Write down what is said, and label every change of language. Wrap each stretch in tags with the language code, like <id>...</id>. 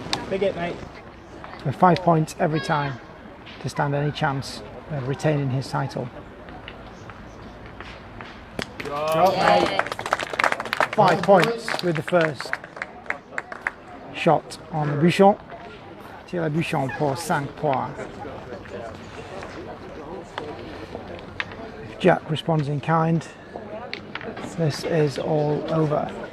<en>Big hit, mate. With 5 points every time to stand any chance of retaining his title. 5 points with the first shot on the bouchon.</en> <fr>Tire le bouchon pour 5 points.</fr> <en>If Jack responds in kind, this is all over.</en>